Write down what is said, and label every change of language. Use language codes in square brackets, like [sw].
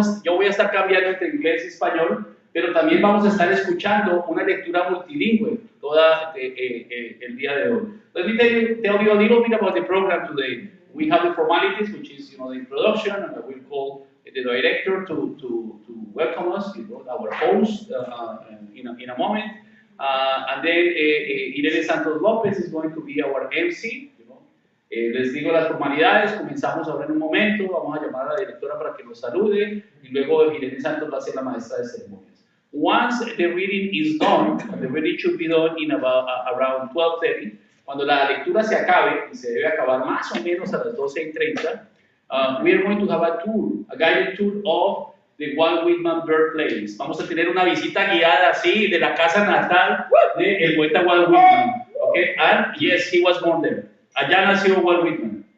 [es] Yo voy a estar cambiando entre inglés y español, pero también vamos a estar escuchando una lectura multilingüe toda el día de hoy. [en] Let me tell you a little bit about the program today. We have the formalities, which is the introduction, and I will call the director to welcome us, our host in a moment. And then Irene Santos López is going to be our MC. [es] Les digo las formalidades, comenzamos ahora en un momento, vamos a llamar a la directora para que nos salude y luego Irene Santos va a ser la maestra de ceremonias. [en] Once the reading is done, and the reading should be done in about around 12:30, [es] cuando la lectura se acabe, y se debe acabar más o menos a las 12:30, [en] we are going to have a tour, a guided tour of the Walt Whitman Birthplace. [es] Vamos a tener una visita guiada así de la casa natal del poeta Walt Whitman. [en] Okay, and yes, he was born there. [es] Allá nació Walt Whitman.